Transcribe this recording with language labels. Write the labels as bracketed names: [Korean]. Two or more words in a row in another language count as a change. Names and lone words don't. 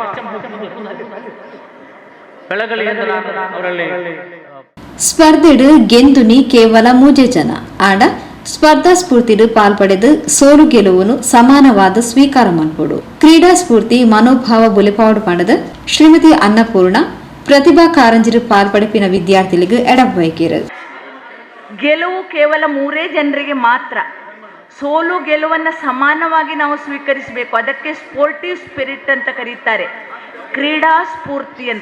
[Tulu] ಸ್ಪರ್ಧೆಡು ಗೆಂದುನಿ ಕೇವಲ 3 ಜನ ಆಂಡ ಸ್ಪರ್ಧಾ ಸ್ಫೂರ್ತಿಡು ಪಾಲ್ಪಡೆದು ಸೋಲು ಗೆಲುವನ್ನು ಸಮಾನವಾದ ಸ್ವೀಕಾರ ಮನ್ಪೊಡು. ಕ್ರೀಡಾ ಸ್ಫೂರ್ತಿ ಮನೋಭಾವ ಬುಲೆಪಾಡು ಪಂಡದ ಶ್ರೀಮತಿ ಅನ್ನಪೂರ್ಣ ಪ್ರತಿಭಾ ಕಾರಂಜಿರು ಪಾಲ್ಪಡಿಪಿನ ವಿದ್ಯಾರ್ಥಿಗಳಿಗೆ ಎಡಬೈಕೇರು. [Kannada] ಗೆಲುವು ಕೇವಲ 3 ಜನರಿಗೆ ಮಾತ್ರ. ಸೋಲು ಗೆಲುವನ್ನು ಸಮಾನವಾಗಿ ನಾವು ಸ್ವೀಕರಿಸಬೇಕು. ಅದಕ್ಕೆ [English] sportive spirit [Kannada] ಅಂತ ಕರೀತಾರೆ, ಕ್ರೀಡಾ ಸ್ಫೂರ್ತಿ ಅಂತ.